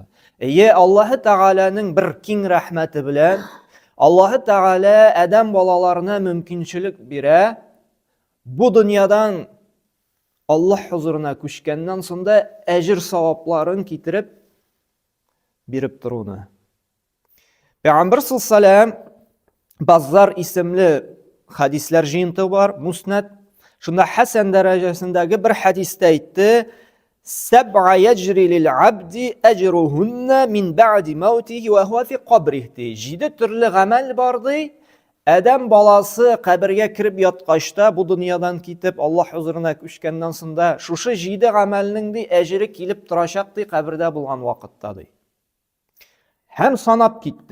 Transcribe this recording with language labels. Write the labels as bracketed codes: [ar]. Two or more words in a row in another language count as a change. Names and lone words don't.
[tt] Аллаһ Тәгаләнең бер киң рәхмәте белән Аллаһ Тәгалә адам балаларына мөмкинчелек бирә, бу дөньядан Аллаһ хузурына күчкәннән соң да әҗр савапларын китереп биреп торуны. Пәйгамбер саллаллаһу Баззар исемле хадисләр җыентыгы бар, Муснад. Шунда хәсән дәрәҗәсендәге бер хадистә әйтте: [ar] "سبع يجري للعبد أجرهن من بعد موته وهو في قبره." [tt] 7 төрле гамәл бар ди. Адам баласы кабергә кирип яткачта, бу дөньядан китеп, Аллаһ хузурына күчкәннән соң да, шушы 7 гамәлнең ди әҗере килеп торачак ди кабердә булган вакытта ди. Һәм санап китте.